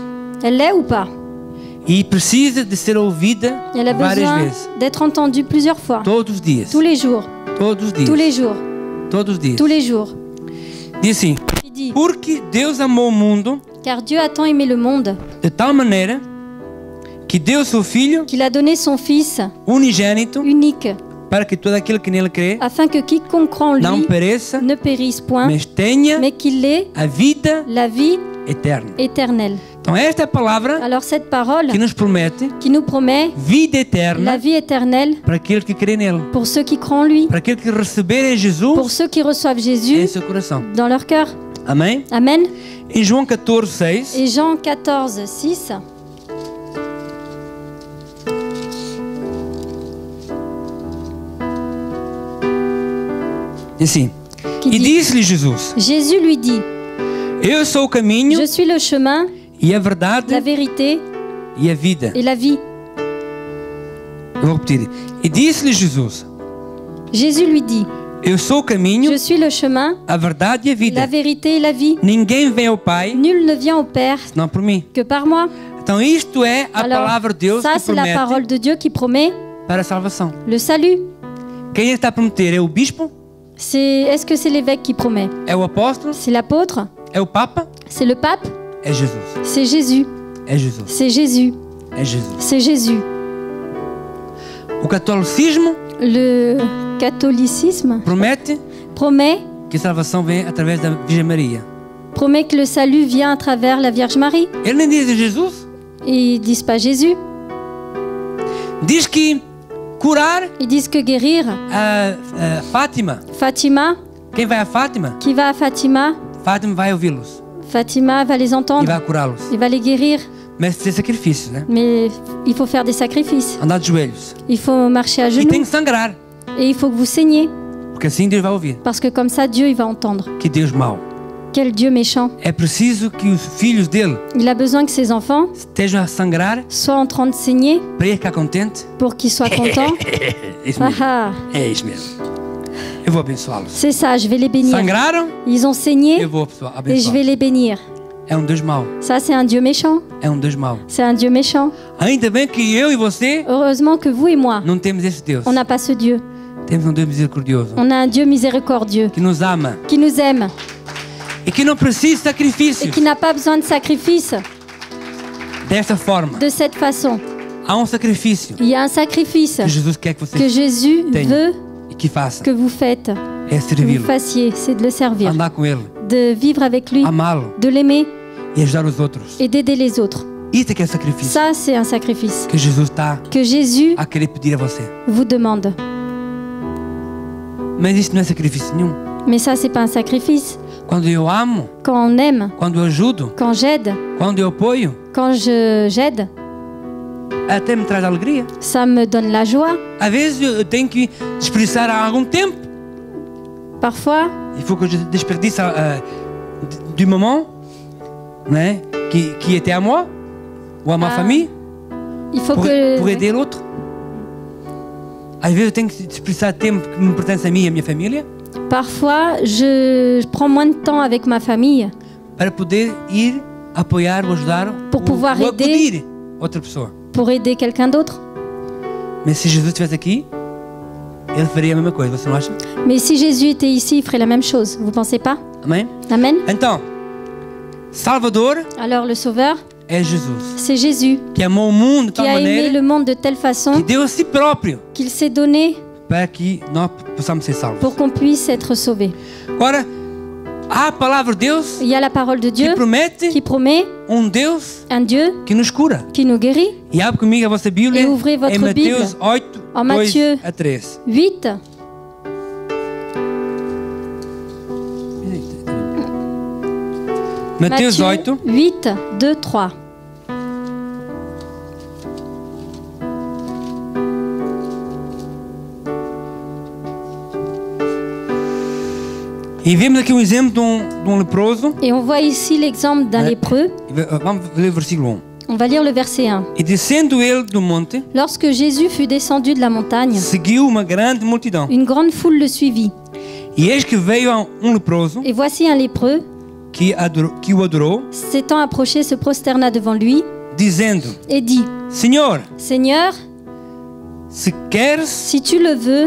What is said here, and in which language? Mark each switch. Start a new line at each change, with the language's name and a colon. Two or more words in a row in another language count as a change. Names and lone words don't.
French: Elle l'est ou pas?
Portuguese: E precisa de ser ouvida
French: Elle a
Portuguese: várias
French: besoin
Portuguese: vezes.
French: d'être entendue plusieurs fois.
Portuguese: Todos os dias.
French: Tous les jours.
Portuguese: Todos os dias.
French: Tous les jours.
Portuguese: Todos os dias.
French: Tous les jours.
Portuguese: Diz assim:
French: Il dit,
Portuguese: porque Deus amou o mundo
French: car Dieu a tant aimé le monde
Portuguese: de tal maneira que deu seu Filho
French: qu'il a donné son Fils
Portuguese: unigênito
French: unique,
Portuguese: para que todo aquele que nele crê
French: afin que quiconque croit en
Portuguese: não
French: lui
Portuguese: pereça,
French: ne périsse point,
Portuguese: mas tenha
French: mais qu'il ait
Portuguese: a vida
French: la vie
Portuguese: eterna.
French: éternelle.
Portuguese: Então esta é a palavra
French: Alors cette parole
Portuguese: que nos promete
French: qui nous promet
Portuguese: vida
French: la
Portuguese: eterna
French: vie éternelle
Portuguese: para aquele que crê nele,
French: pour ceux qui croient en lui,
Portuguese: para aquele que receberem
French: pour Jesus ceux qui reçoivent
Portuguese: em
French: Jésus
Portuguese: seu coração.
French: dans leur cœur.
Portuguese: Amém?
French: Amen.
Portuguese: Em João 14, 6,
French: Et Jean 14, 6.
Portuguese: diz assim:
French: Qui
Portuguese: E
French: dit,
Portuguese: disse-lhe Jesus:
French: Jésus lui dit,
Portuguese: Eu sou o caminho
French: je suis le chemin,
Portuguese: e a
French: la
Portuguese: verdade
French: vérité
Portuguese: e a vida.
French: et la vie.
Portuguese: Eu vou repetir. E disse-lhe Jesus:
French: Jésus lui dit,
Portuguese: Eu sou o caminho,
French: je suis le chemin,
Portuguese: a verdade e a
French: la
Portuguese: vida.
French: vérité et la vie.
Portuguese: Ninguém vem ao Pai
French: Nul ne vient au Père
Portuguese: senão por mim.
French: que par moi.
Portuguese: Então isto é a
French: Alors,
Portuguese: palavra de Deus
French: ça
Portuguese: que
French: c'est la
Portuguese: promete
French: parole de Dieu qui promet
Portuguese: para a salvação.
French: le salut.
Portuguese: Quem está a prometer é o bispo,
French: Est-ce que c'est l'évêque qui promet?
Portuguese: é o apóstolo,
French: C'est l'apôtre?
Portuguese: é o papa,
French: C'est le pape?
Portuguese: é Jesus.
French: C'est Jésus.
Portuguese: É Jesus.
French: C'est Jésus.
Portuguese: É Jesus.
French: C'est Jésus.
Portuguese: O catolicismo
French: Le catholicisme
Portuguese: promete
French: promet
Portuguese: que a salvação vem através da Virgem Maria.
French: que le salut vient à travers la Vierge Marie.
Portuguese: Ele nem diz Jesus.
French: Et ils disent pas Jésus.
Portuguese: Diz que curar
French: Ils disent que guérir.
Portuguese: a Fátima.
French: Fatima,
Portuguese: Quem vai a Fátima?
French: qui va à Fatima,
Portuguese: Fátima vai ouvi-los
French: Fatima va les
Portuguese: e
French: entendre.
Portuguese: vai curá-los.
French: Il va les guérir.
Portuguese: Mas tem sacrifício, né?
French: Mais il faut faire des sacrifices.
Portuguese: Andar de joelhos.
French: Il faut marcher à
Portuguese: E tem
French: genoux.
Portuguese: que sangrar.
French: Et il faut que vous saigniez.
Portuguese: Porque assim Deus vai ouvir.
French: Parce que comme ça, Dieu, il va entendre.
Portuguese: Que Deus mau.
French: Quel Dieu méchant.
Portuguese: É preciso que os filhos dele
French: Il a besoin que ses enfants
Portuguese: estejam a sangrar
French: soient en train de saigner
Portuguese: para ele ficar contente.
French: pour qu'ils soient contents.
Portuguese: É isso
French: Ah
Portuguese: mesmo.
French: ah,
Portuguese: É isso mesmo. Eu vou abençoá-los.
French: c'est ça, je vais les bénir.
Portuguese: Sangraram,
French: Ils ont saigné
Portuguese: eu vou
French: et je
Portuguese: abençoar.
French: vais les bénir.
Portuguese: É Deus mau.
French: Ça, c'est un Dieu méchant.
Portuguese: É Deus mau.
French: C'est un Dieu méchant.
Portuguese: Ainda bem que eu e você
French: Heureusement que vous et moi,
Portuguese: não temos esse Deus.
French: on n'a pas ce Dieu.
Portuguese: Temos Deus misericordioso.
French: On a un Dieu miséricordieux
Portuguese: Que nos ama.
French: qui nous aime
Portuguese: E que não precisa de
French: et
Portuguese: sacrifícios.
French: qui n'a pas besoin de sacrifice
Portuguese: Desta forma.
French: de cette façon.
Portuguese: Há sacrifício
French: Il y a un sacrifice
Portuguese: que Jesus quer que você
French: que Jésus
Portuguese: tenha
French: veut
Portuguese: e que faça.
French: que vous faites,
Portuguese: É
French: que vous
Portuguese: servi-lo.
French: fassiez, c'est de le servir,
Portuguese: Andar com Ele.
French: de vivre avec lui,
Portuguese: Amá-lo.
French: de l'aimer
Portuguese: E ajudar os outros.
French: et d'aider les autres.
Portuguese: Isso é que é sacrifício.
French: Ça, c'est un sacrifice
Portuguese: Que Jesus está
French: que Jésus
Portuguese: a querer pedir a você.
French: vous demande.
Portuguese: Mas isso não é sacrifício nenhum.
French: Mais ça, c'est pas un sacrifice.
Portuguese: Quando eu amo,
French: Quand on aime,
Portuguese: quando eu ajudo,
French: quand j'aide,
Portuguese: quando eu apoio,
French: quand j'aide,
Portuguese: até me traz alegria.
French: ça me donne la joie.
Portuguese: Às vezes eu tenho que desperdiçar algum tempo.
French: Parfois, Il faut que je desperdice du moment, né, qui était à moi ou à ma famille il faut pour que... aider l'autre.
Portuguese: Às vezes eu tenho que desperdiçar tempo que me pertence a mim e a minha família
French: Parfois, je prends moins de temps avec ma famille
Portuguese: para poder ir apoiar ou ajudar
French: Pour pouvoir ou aider.
Portuguese: acudir outra pessoa.
French: pour aider quelqu'un d'autre.
Portuguese: Mas se Jesus estivesse aqui, ele faria a mesma coisa, você não acha?
French: Mais si Jésus était ici, il ferait la même chose. Vous pensez pas?
Portuguese: Amém?
French: Amen.
Portuguese: Então, Salvador
French: Alors le Sauveur,
Portuguese: é Jesus,
French: c'est Jésus
Portuguese: que amou o mundo de
French: qui
Portuguese: tal
French: a aimé
Portuguese: maneira
French: le monde de telle
Portuguese: que
French: façon
Portuguese: deu a si próprio
French: qu'il s'est donné
Portuguese: para que nós possamos ser salvos.
French: pour qu'on puisse être sauvé.
Portuguese: Agora, há a palavra de Deus
French: Il y a la parole de Dieu
Portuguese: que promete
French: qui promet
Portuguese: Deus
French: un Dieu
Portuguese: que nos cura.
French: qui nous guérit.
Portuguese: E abre comigo a vossa Bíblia E
French: ouvrez votre
Portuguese: em Mateus
French: Bible 8, en 2 Matthieu.
Portuguese: a 3.
French: 8.
Portuguese: Mateus
French: Matthieu 8, 8, 2, 3.
Portuguese: e vemos aqui um exemplo de um leproso.
French: Et on voit ici l'exemple d'un Ouais. lépreux.
Portuguese: Vamos ler o versículo 1.
French: On va lire le verset 1.
Portuguese: E descendo ele do monte,
French: Lorsque Jésus fut descendu de la montagne,
Portuguese: seguiu uma grande multidão.
French: une grande foule le suivit.
Portuguese: E eis que veio um leproso
French: Et voici un lépreux,
Portuguese: que o adorou,
French: s'étant approché, se prosterna devant lui
Portuguese: dizendo:
French: et dit,
Portuguese: Senhor,
French: Seigneur,
Portuguese: se queres,
French: si tu le veux,